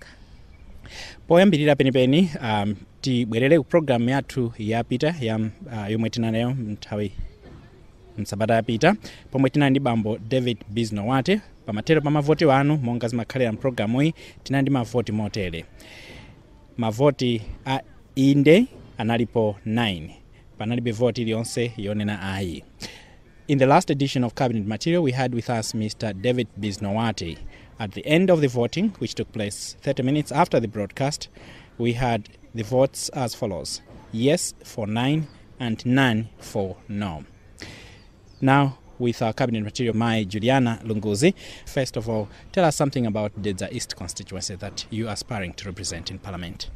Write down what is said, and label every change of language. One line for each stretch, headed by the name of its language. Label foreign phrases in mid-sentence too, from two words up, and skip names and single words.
Nyanja: Poyambirira penipeni, tibwerere ku program yathu yapita yomwe tinanayo mnthawi msabada yapita pomwe tinali ndi bambo David Biznowate pamatero pa mavoti wanu monga zimakhalira mprogramu iyi tinali ndi mavoti motere. Mavoti a inde analipo 9. Panalibe voti iliyonse yonena ayi.
English: In the last edition of Cabinet Material, we had with us Mr. David Biznowate. At the end of the voting, which took place 30 minutes after the broadcast, we had the votes as follows: yes for 9 and none for no. Now, with our Cabinet Material, my Juliana Lunguzi, first of all, tell us something about Dedza East constituency that you are aspiring to represent in Parliament.